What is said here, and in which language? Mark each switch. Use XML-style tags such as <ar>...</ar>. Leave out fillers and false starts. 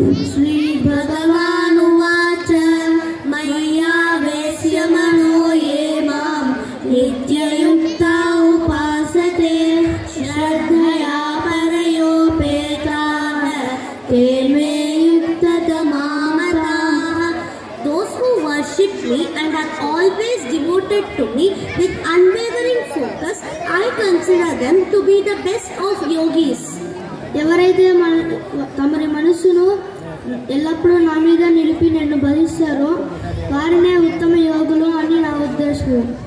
<sa>శ్రీ భగవానువాచ మయ్యావేశ్య మనో యే మాం నిత్యయుక్తా ఉపాసతే శ్రద్ధయా పరయోపేతాః తే మే యుక్తతమా మతాః.</sa> <en>Those who worship me and are always devoted to me with unwavering focus, I consider them to be the best of yogis.</en> <te>ఎవరైతే తమరి మనస్సును ఎల్లప్పుడూ నా మీద నిలిపి నన్ను భజిస్తారో వారినే ఉత్తమ యోగులు అని నా ఉద్దేశం.</te>